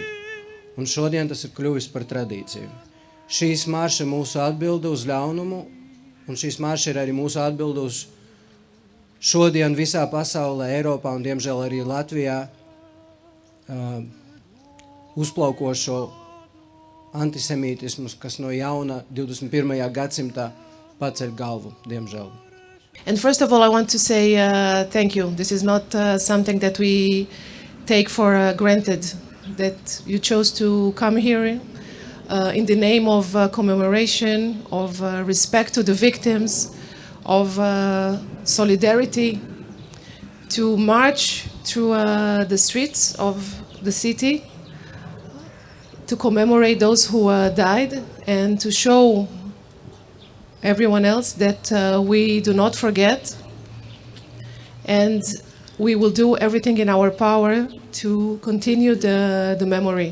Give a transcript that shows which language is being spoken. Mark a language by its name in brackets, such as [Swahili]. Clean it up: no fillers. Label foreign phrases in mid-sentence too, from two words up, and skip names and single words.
[Latvian] Un šodien tas ir kļuvis par tradīciju. Šīs marša ir mūsu atbilde uz ļaunumu, un šīs marša ir arī mūsu atbilde uz šodien visā pasaulē, Eiropā un diemžēl arī Latvijā uzplaukošo antisemītismu, kas no jauna 21. gadsimtā paceļ galvu, diemžēl. [English] And first of all, I want to say thank you. This is not something that we take for granted, that you chose to come here in the name of commemoration, of respect to the victims, of solidarity, to march through the streets of the city, to commemorate those who died, and to show everyone else that we do not forget, and we will do everything in our power to continue the memory.